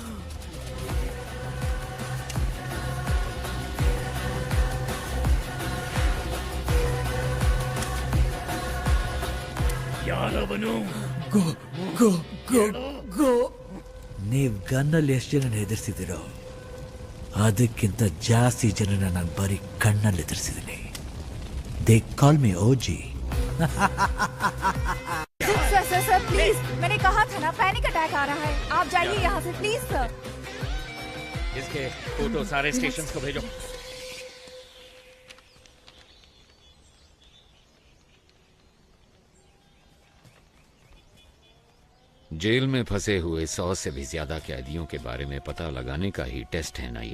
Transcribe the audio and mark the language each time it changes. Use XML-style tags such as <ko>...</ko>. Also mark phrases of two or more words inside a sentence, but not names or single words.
<kn>ಯಾರವನು?</kn> <en>Go go go go.</en> <kn>ನೀವ್ ಗನ್ನಲ್ಲಿ ಎಷ್ಟು ಜನ ಎದುರಿಸಿದಿರೋ ಅದಕ್ಕಿಂತ ಜಾಸ್ತಿ ಜನನ ನಾನು ಬರೀ ಕಣ್ಣಲ್ಲಿ ಎದುರಿಸಿದ್ದೀನಿ.</kn> <en>They call me OG. sir sir sir please,</en> <hi>मैंने कहा था ना</hi> <en>panic attack</en> <hi>आ रहा है। आप जाइए यहाँ से</hi> <en>please sir.</en> <hi>इसके फोटो सारे स्टेशंस को भेजो। जेल में फंसे हुए 100 से भी ज्यादा कैदियों के बारे में पता लगाने का ही टेस्ट है ना ये?</hi>